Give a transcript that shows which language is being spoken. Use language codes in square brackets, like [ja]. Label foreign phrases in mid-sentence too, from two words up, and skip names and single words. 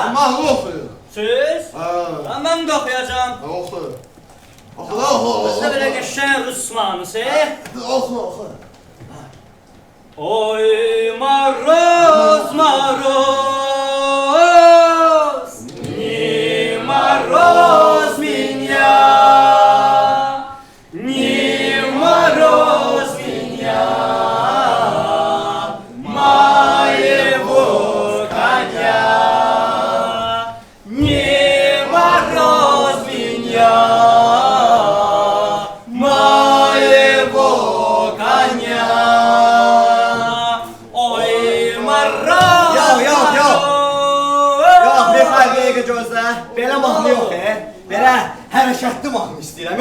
[az] Mahnı oxuyur. Siz? Ha. [tr] Ben de okuyacağım. [az] Oxu. Oxu da oxu. [tr] Size böyle geçen Rus manısı. [az] Oxu oxu. [ru] Ой мороз мороз, не морозь меня, не морозь меня, моего коня, не морозь меня, моего коня. [az] Yox, bir dəqiqə gözlə. Belə mahnı yox, Belə hərəkətli mahnı istəyirəm.